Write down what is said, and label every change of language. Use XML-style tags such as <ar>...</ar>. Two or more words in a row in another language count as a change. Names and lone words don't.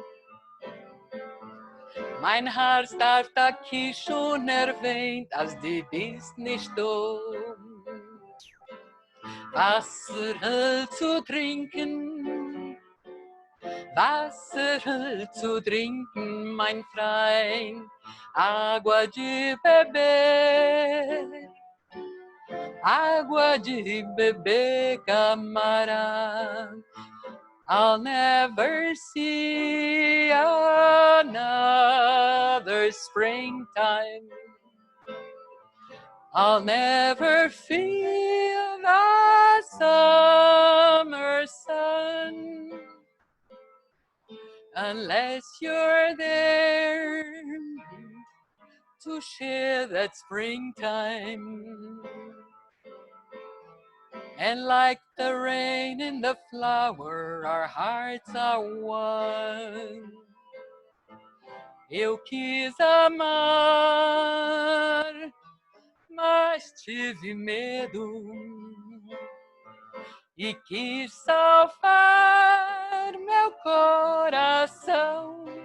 <de>Mein Herz darf da schon erwähnt, als die bist nicht da. Wasser zu trinken, Wasser zu trinken, mein Freund,</de> <pt>agua de beber, camarada.</pt> <en>I'll never see another springtime. I'll never feel the summer sun. Unless you're there to share that springtime. And like the rain in the flower, our hearts are one.</en> <pt>Eu quis amar, mas tive medo. E quis salvar meu coração.</pt>